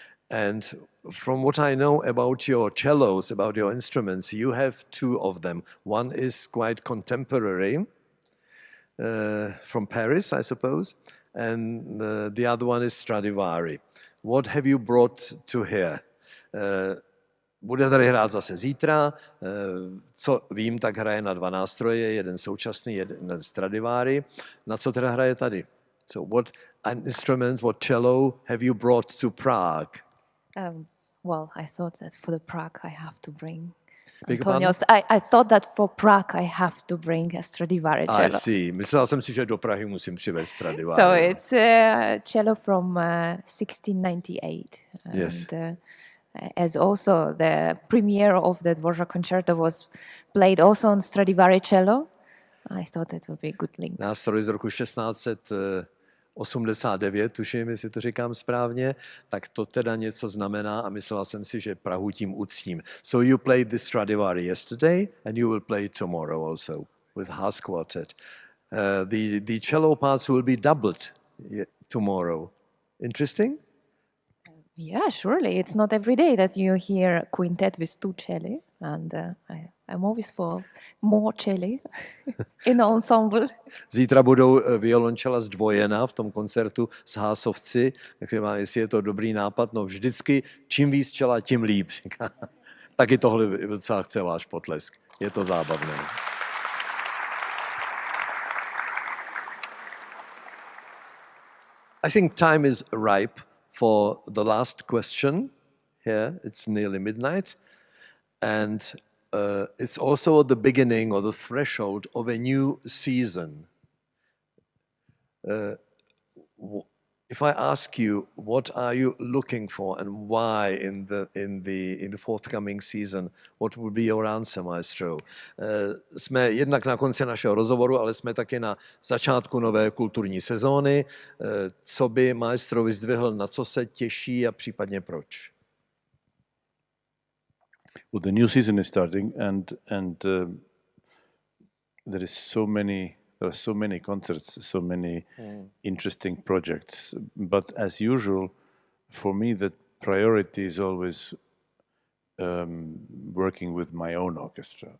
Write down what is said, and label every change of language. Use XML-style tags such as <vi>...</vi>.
<en>And from what I know about your cellos, about your instruments, you have two of them. One is quite contemporary, from Paris, I suppose, and the other one is Stradivari. What have you brought to here?</en> <cs>Bude tady hrát zase zítra. Co vím, tak hraje na dva nástroje, jeden současný, jeden Stradivari. Na co teda hraje tady?</cs> <en>So what instruments, what cello have you brought to Prague? Well, I thought that for the Prague I have to bring Antonio's. I thought that for Prague I have to bring a Stradivari cello. I see.</en> <cs>Myslela jsem si, že do Prahy musím přivést Stradivari.</cs> <en>So it's a cello from 1698. Yes. And, as also the premiere of the Dvorak concerto was played also on Stradivari cello, I thought that would be a good link.</en> <cs>Nástroj z roku 1689, tuším, jestli to říkám správně, tak to teda něco znamená a myslela jsem si, že Prahu tím uctím.</cs> <en>So you played the Stradivari yesterday and you will play tomorrow also with Haas Quartet. The cello parts will be doubled tomorrow. Interesting? Yeah, surely. It's not every day that you hear a quintet with 2 celli, and I'm always for more celli in ensemble.</en> <cs>Zítra budou violončela zdvojená v tom koncertu s hásovci, takže má, jestli je to dobrý nápad, no vždycky čím víc čela, tím líp. Taky tohle docela chce váš potlesk. Je to zábavné.</cs> <en>I think time is ripe for the last question. Here, it's nearly midnight. And it's also the beginning or the threshold of a new season. If I ask you, what are you looking for and why in the forthcoming season, what would be your answer, maestro?</en> <cs>Jsme jednak na konci našeho rozhovoru, ale jsme taky na začátku nové kulturní sezóny. Co by maestro vyzdvihl, na co se těší a případně proč?</cs> <en>Well, the new season is starting, and there are so many concerts, so many interesting projects. But as usual, for me, the priority is always working with my own orchestra.</en>